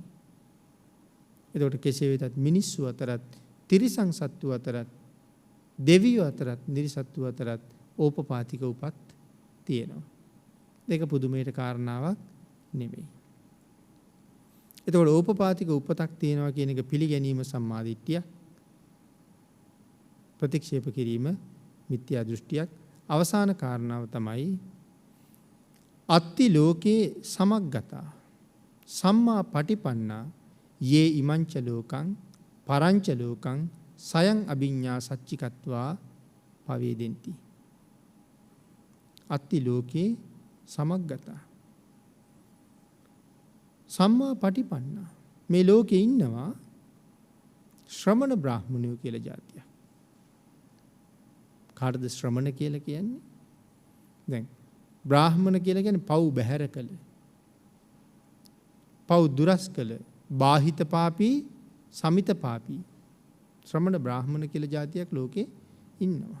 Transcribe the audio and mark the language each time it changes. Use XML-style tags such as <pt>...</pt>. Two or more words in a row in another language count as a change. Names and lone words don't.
<si>එතකොට කෙසේ වෙතත් මිනිස්සු අතරත් තිරිසන් සත්තු අතරත් දෙවියෝ අතරත් නිරිසත්තු අතරත් ඕපපාතික උපත් තියෙනවා. ඒක පුදුමයට කාරණාවක් නෙමෙයි. එතකොට ඕපපාතික උපතක් තියෙනවා කියන එක පිළිගැනීම සම්මාදිට්ඨිය, ප්‍රතික්ෂේප කිරීම මිත්‍යා දෘෂ්ටියක්. අවසාන කාරණාව තමයි</si> <pi>අත්ති ලෝකේ සමග්ගතා සම්මා පටිපන්නා යේ ඉමංච ලෝකං පරංච ලෝකං සයං අභිඤ්ඤා සච්චිකත්වා පවේදෙන්ති. අත්ති ලෝකේ සමග්ගතා සම්මා පටිපන්නා.</pi> <si>මේ ලෝකේ ඉන්නවා ශ්‍රමණ බ්‍රාහ්මණයෝ කියලා જાතියක්. කාටද ශ්‍රමණ කියලා කියන්නේ? දැන් බ්‍රාහ්මණ කියලා කියන්නේ පව් බැහැර කළ, පව් දුරස් කළ,</si> <pi>බාහිත පාපී, සමිත පාපී</pi> <si>ශ්‍රමණ බ්‍රාහ්මණ කියලා જાතියක් ලෝකේ ඉන්නවා.</si>